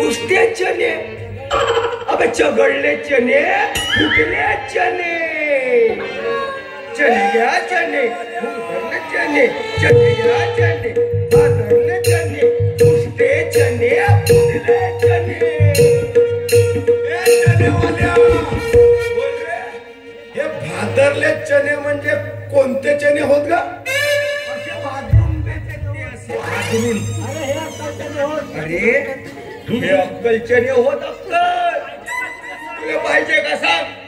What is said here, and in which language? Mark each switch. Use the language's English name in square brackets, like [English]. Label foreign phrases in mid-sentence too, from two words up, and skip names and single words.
[Marathi] फुटते चने, अबे चगड़ले चने, फुटले चने, चने या चने, फुटले चने, चने या चने, भादरले चने, फुटते चने, फुटले चने। ए चने वाल्या, बोल रे, हे भादरले चने म्हणजे कोणते चने होत का? अरे हे अक्कल चने होत, अक्कल तुला पाहिजे का सांग?